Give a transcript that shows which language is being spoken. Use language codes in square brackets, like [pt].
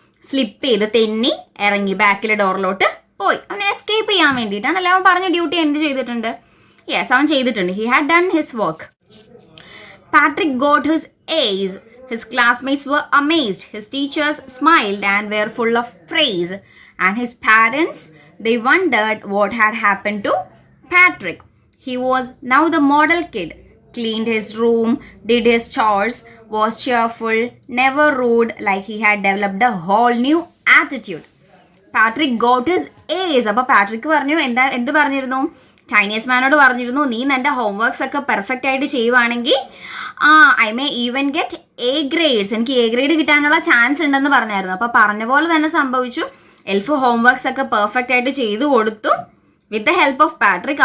[ml] Slip ചെയ്ത് തെന്നി ഇറങ്ങി ബാക്കിലെ ഡോറിലോട്ട് പോയി. അവൻ എസ്കേപ്പ് ചെയ്യാൻ വേണ്ടിയിട്ടാണ്. അല്ല, അവൻ പറഞ്ഞ ഡ്യൂട്ടി എന്ത് ചെയ്തിട്ടുണ്ട്? യെസ്, അവൻ ചെയ്തിട്ടുണ്ട്. [en] He had done his work. Patrick got his A's. His classmates were amazed. His teachers smiled and were full of praise. And his parents, they wondered what had happened to Patrick. He was now the model kid. Cleaned his room, did his chores, was cheerful, never rude, like he had developed a whole new attitude. Patrick got his A's. [ml] അപ്പോൾ Patrick പറഞ്ഞു, എന്ത് പറഞ്ഞിരുന്നു? Chinese മാനോട് പറഞ്ഞിരുന്നു, നീ നിൻ്റെ homeworks ഒക്കെ perfect ആയിട്ട് ചെയ്യുവാണെങ്കിൽ [en] I may even get A grades, [ml] എനിക്ക് എ ഗ്രേഡ് കിട്ടാനുള്ള ചാൻസ് ഉണ്ടെന്ന് പറഞ്ഞായിരുന്നു. അപ്പോൾ പറഞ്ഞ പോലെ തന്നെ സംഭവിച്ചു. എൽഫ് ഹോംവർക്ക്സ് ഒക്കെ പെർഫെക്റ്റ് ആയിട്ട് ചെയ്തു കൊടുത്തു [en] With the help of Patrick.